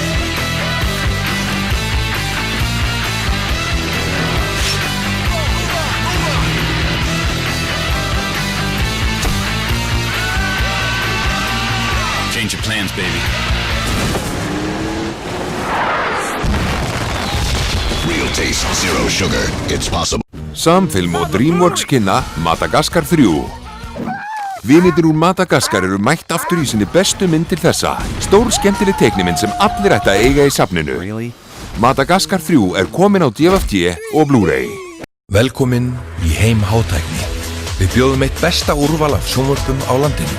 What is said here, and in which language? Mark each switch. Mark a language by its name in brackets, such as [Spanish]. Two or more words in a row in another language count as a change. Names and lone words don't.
[English] Change your plans, baby. Real taste, zero sugar. It's possible. [Icelandic] Samfilm og DreamWorks kynna Madagaskar 3. Vinirnir úr Madagaskar eru mætt aftur í sinni bestu myndir þessa. Stór skemmtileg teiknimynd sem allir ætti að eiga í safninu. Madagaskar 3 er komin á DVD og Blu-ray. Velkomin í heim hátækni. Við bjóðum eitt besta úrval af sjónvörpum á landinu.